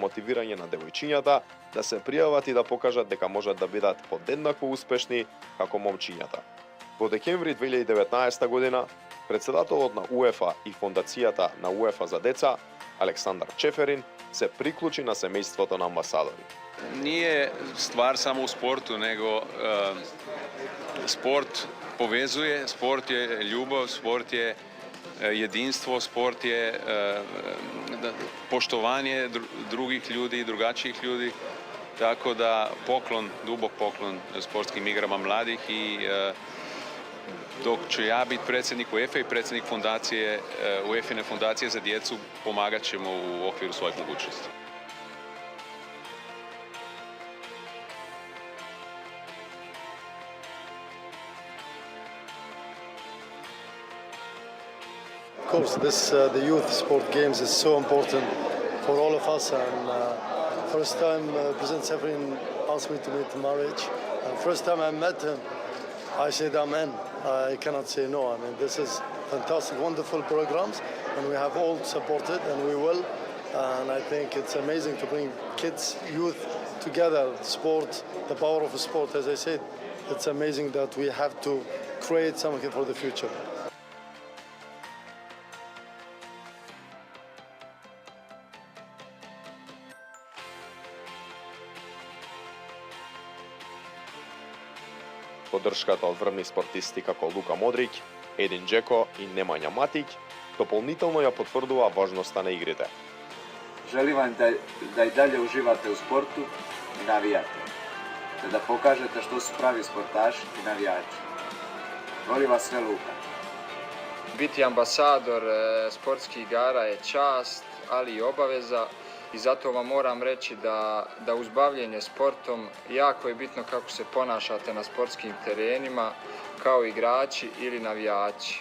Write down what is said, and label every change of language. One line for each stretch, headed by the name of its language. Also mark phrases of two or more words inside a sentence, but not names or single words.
Macedonian: мотивирање на девојчињата да се пријават и да покажат дека можат да бидат подеднакво успешни како момчињата. Во декември 2019 година, председателот на УЕФА и фондацијата на УЕФА за деца, Александар Чеферин, се приклучи на семејството на амбасадори.
Croatian: Nije stvar samo u sportu, nego sport povezuje, sport je ljubav, sport je jedinstvo, sport je poštovanje drugih ljudi, drugačijih ljudi, tako da poklon, dubok poklon sportskim igrama mladih i dok ću ja biti predsjednik UEFA i predsjednik fondacije, UEFA-ine fondacije za djecu, pomagat ćemo u okviru svojih mogućnosti.
English: Of course, the youth sport games is so important for all of us. And first time President Severin asked me to meet marriage. And first time I met him, I said amen. I cannot say no. I mean, this is fantastic, wonderful programs, and we have all supported, and we will. And I think it's amazing to bring kids, youth together. Sport, the power of sport, as I said, it's amazing that we have to create something for the future.
Macedonian: Поддршката од врвни спортисти како Лука Модрик, Един Джеко и Немања Матик дополнително ја потврдува важноста на игрите.
Croatian: Želim vam da i dalje uživate u sportu i navijate, te da pokažete što su pravi sportaši i navijači. Volim vas sve, Luka. Biti ambasador sportskih igara je čast, ali i obaveza, i zato vam moram reći da uz bavljenje sportom jako je bitno kako se ponašate na sportskim terenima kao igrači ili navijači.